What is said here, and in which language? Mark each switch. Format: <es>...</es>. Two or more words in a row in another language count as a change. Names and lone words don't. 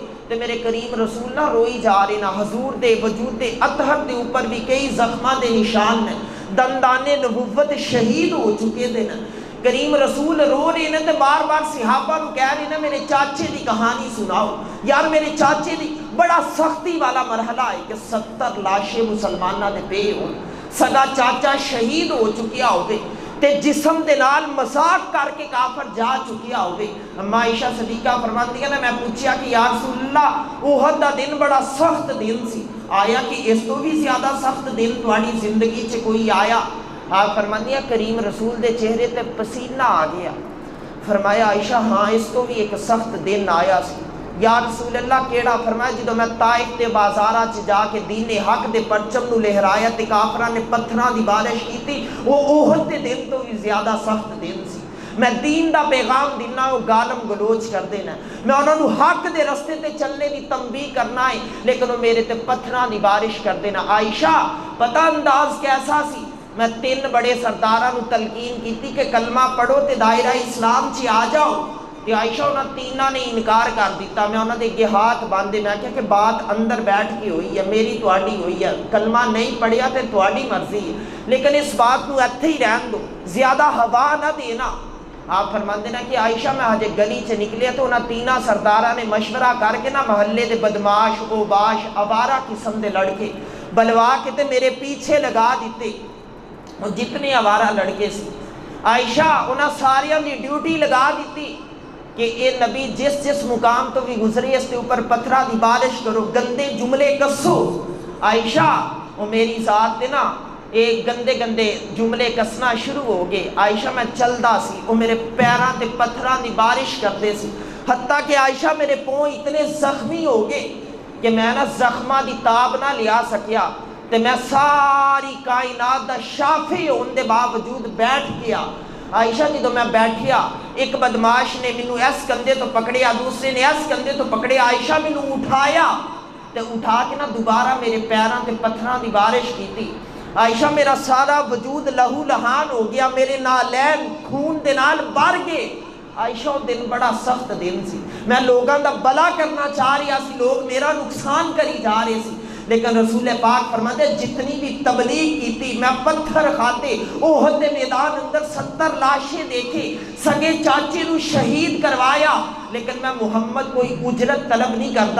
<pa>تے میرے کریم رسول نہ روئی جا رہے نا، حضور دے وجود دے اطہر دے اوپر بھی کئی زخماں دے نشان نے، دندان نبوت شہید ہو چکے دے نا۔ کریم رسول رو رہے ہیں تے بار بار صحابہ نو کہہ رہے ہیں میرے چاچے دی کہانی سناؤ یار، میرے چاچے دی۔ بڑا سختی والا مرحلہ ہے کہ 70 لاشیں مسلمانہ دے پے ہو، سگا چاچا شہید ہو چکیا ہوئے تے جسم دے نال مذاق کر کے کافر جا چکیا ہوئے۔ اما عائشہ صدیقہ فرماتی ہے میں پوچھیا کہ یا رسول اللہ احد دا دن بڑا سخت دن سی، آیا کہ اس تو بھی زیادہ سخت دن تواڈی زندگی چ کوئی آیا؟ آپ فرماتی ہیں کریم رسول دے چہرے تے پسینہ آ گیا۔ فرمایا عائشہ ہاں اس تو بھی ایک سخت دن آیا سی۔ یا رسول اللہ کیڑا؟ فرمایا جدو میں طائف دے بازاراں چ جا کے دین حق دے پرچم نو لہرایا تے کافراں نے پتھراں دی بارش کیتی، وہ احد دے دن تو بھی زیادہ سخت دن سی۔ میں دین دا پیغام دینا، وہ گالم گلوچ کر دینا، میں انہاں نو حق دے رستے تے چلنے دی تنبیہ کرنا ہے، لیکن وہ میرے تے پتھراں دی بارش کر دینا۔ عائشہ پتہ انداز کیسا سی؟ میں 3 بڑے سرداراں نو تلقین کیتی کہ کلمہ پڑھو تے دائرہ اسلام چ آ جاؤ، تے عائشہ انہاں تیناں نے انکار کر دیتا۔ میں انہاں دے اگے ہاتھ باندھے، میں کہا کہ بات اندر بیٹھ کے ہوئی ہے، میری تواڈی ہوئی ہے، کلمہ نہیں پڑھیا تے تواڈی مرضی ہے، لیکن اس بات نو ایتھے ہی رہن دو، زیادہ ہوا نہ دینا۔ آپ فرماندے نا کہ عائشہ میں ہجے گلی چ نکلیا تو انہاں تیناں سرداراں نے مشورہ کر کے نا محلے دے بدماش اوباش آوارہ قسم دے لڑکے بلوا کے تے میرے پیچھے لگا دیتے، اور جتنے آوارہ لڑکے سی عائشہ انہاں ساریاں دی ڈیوٹی لگا دیتی کہ اے نبی جس مقام تو بھی گزرے اس کے اوپر پتھرہ دی بارش کرو، گندے جملے کسو۔ عائشہ وہ میری ذات دے نا ایک گندے جملے کسنا شروع ہو گئے۔ عائشہ میں چلدا سی، وہ میرے پیراں تے پتھراں دی بارش کردے سی۔ حتیٰ کہ عائشہ میرے پاؤں اتنے زخمی ہو گئے کہ میں نا زخمہ دی تاب نہ لیا سکیا، تے میں ساری کائنات دا شافی ہون دے باوجود بیٹھ گیا۔ عائشہ جدوں میں بیٹھیا، ایک بدماش نے مینوں اس کندھے تو پکڑیا، دوسرے نے اس کندھے تو پکڑیا، عائشہ مینوں اٹھایا تے اٹھا کے نا دوبارہ میرے پیراں تے پتھراں دی بارش کیتی۔ عائشہ میرا سارا وجود لہو لہان ہو گیا، میرے نالین خون دے نال بھر گئے۔ عائشہ وہ دن بڑا سخت دن سی، میں لوگاں دا بلا کرنا چاہ رہا سی، لوگ میرا نقصان کری جا رہے سی، لیکن رسول پاک فرماتے جتنی بھی تبلیغ کی تھی، میں پتھر کھاتے، احد میدان اندر 70 لاشیں دیکھے، سگے چاچے نو شہید کروایا، لیکن میں محمد کوئی اجرت طلب نہیں کرتا۔</pa>